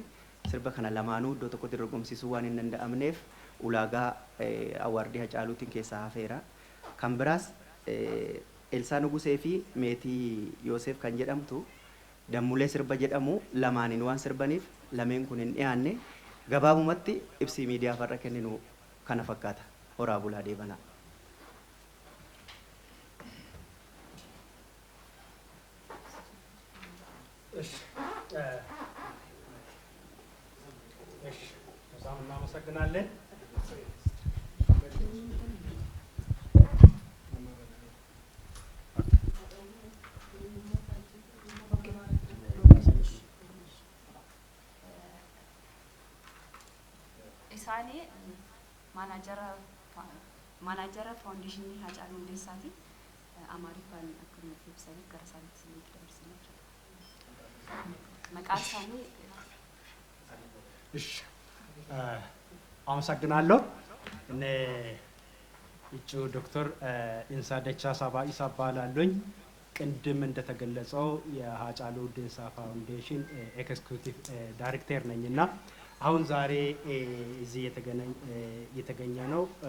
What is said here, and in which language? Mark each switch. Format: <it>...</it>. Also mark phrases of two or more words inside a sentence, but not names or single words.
<om>Sirba kana lamaanuu iddoo tokkotti dorgomsiisuu waan hin danda'amneef ulaagaa awaardii Hacaaluutiin keessaa hafeera. Kan biraas Elsaa Nugusee fi Meetii Yoosef kan jedhamtu Dammulee sirba jedhamu lamaaniin waan sirbaniif lameen kun hin dhiyaanne. Gabaabumatti ibsi miidiyaaf har'a kenninu kana fakkaata. Horaa bulaa deebanaa.</om> <am>በጣም እናመሰግናለን።</am> <om>Isaanii maanaajara faawundeeshinii Hacaaluu Hundeessaati. Amaariffaan akkuma ibsanii gara isaaniitti isinitti dabarsanii jira. Maqaan isaanii</om> <am>አመሰግናለሁ። እኔ እጩ ዶክተር ኢንሳ ደቻሳ ባኢሳ እባላለሁኝ። ቅድም እንደተገለጸው የሀጫሉ ሁንዴሳ ፋውንዴሽን</am> <en>executive director</en> <am>ነኝና አሁን ዛሬ እዚህ የተገኘ ነው</am>